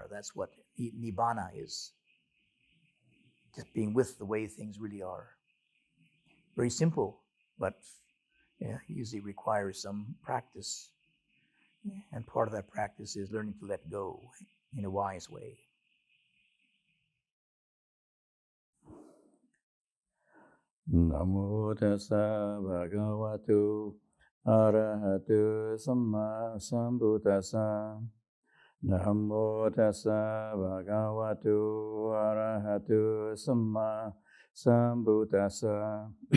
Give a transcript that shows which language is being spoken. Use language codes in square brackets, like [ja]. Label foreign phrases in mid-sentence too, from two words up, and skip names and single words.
[en] That's what Nibbana is. Just being with the way things really are. Very simple, but usually requires some practice. And part of that practice is learning to let go in a wise way. [pi] Namo tassa bhagavato arahato samma sambuddhassa. Namo tassa bhagavato arahato samma sambuddhassa.